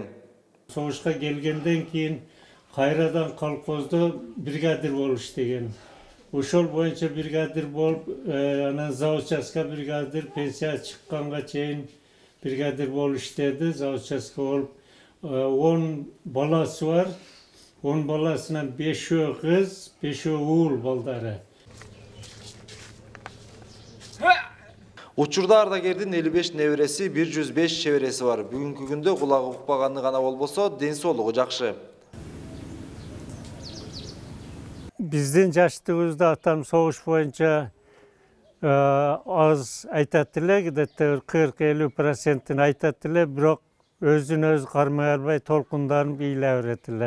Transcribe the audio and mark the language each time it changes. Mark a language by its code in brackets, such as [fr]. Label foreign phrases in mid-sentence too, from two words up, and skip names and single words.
[ky] Soğuşка келгенден кийин кайрадан колхоздо бригадир болуп иштеген. Ошол боюнча бригадир болуп, анан завучаска бригадир, пенсия чыкканга чейин бригадир болуп иштеди, завучаска болуп. 10 баласы бар. 10 баласынан 5и кыз, 5и уул балдары. Учурда ардагердин 55 небереси, 105 чебереси бар. Бүгүнкү күндө кулагы укпаганы гана болбосо, ден соолугу жакшы. Биздин жаштыгыбызда атам soğuş боюнча az айтат эле, где-то 40-50% айтат эле, бирок өзүн өзү кармай албай толкундарын бийлеп берет эле.